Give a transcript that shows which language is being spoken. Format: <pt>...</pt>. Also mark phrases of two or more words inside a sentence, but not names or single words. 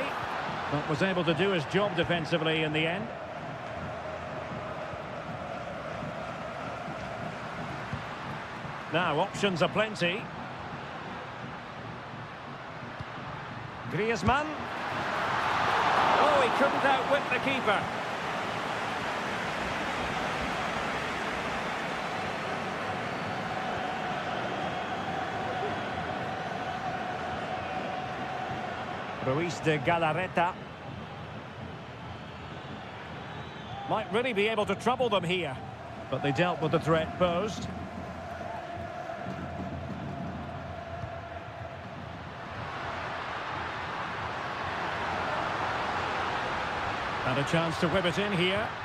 <en>But was able to do his job defensively in the end. Now, options are plenty. Griezmann. Oh, he couldn't outwit the keeper. Ruiz de Galarreta. Might really be able to trouble them here. But they dealt with the threat posed. And a chance to whip it in here.</en>